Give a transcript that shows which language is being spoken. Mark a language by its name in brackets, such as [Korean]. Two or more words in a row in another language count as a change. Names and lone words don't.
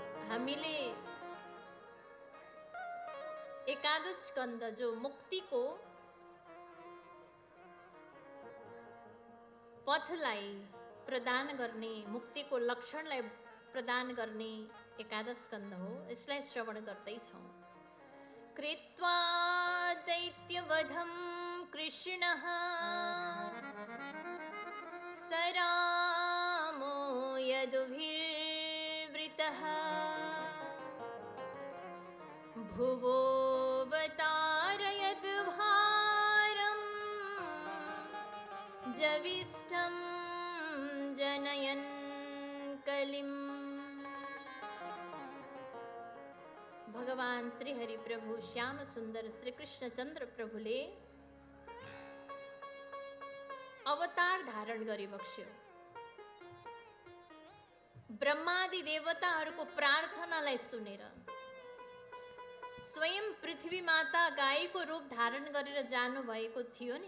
[Nepali] हामीले एकादश स्कन्द जो मुक्तिको पथलाई प्रदान गर्ने, मुक्तिको लक्षणलाई प्रदान गर्ने एकादश स्कन्द हो। यसलाई श्रवण गर्दैछौँ। [Sanskrit] कृत्वा दैत्यवधं कृष्णः स रामो यदुभिर्वृतः भुवोऽवतारयत् भारम् जविष्ठं जनयन् कलिम्। [Nepali] भगवान श्री हरि प्रभु श्याम सुंदर श्री कृष्णचंद्र प्रभुले अवतार धारण गरिबक्स्यो। ब्रह्मादि देवताहरूको प्रार्थनालाई सुनेर स्वयं पृथ्वी माता गाईको रूप धारण गरेर जानुभएको थियो नि।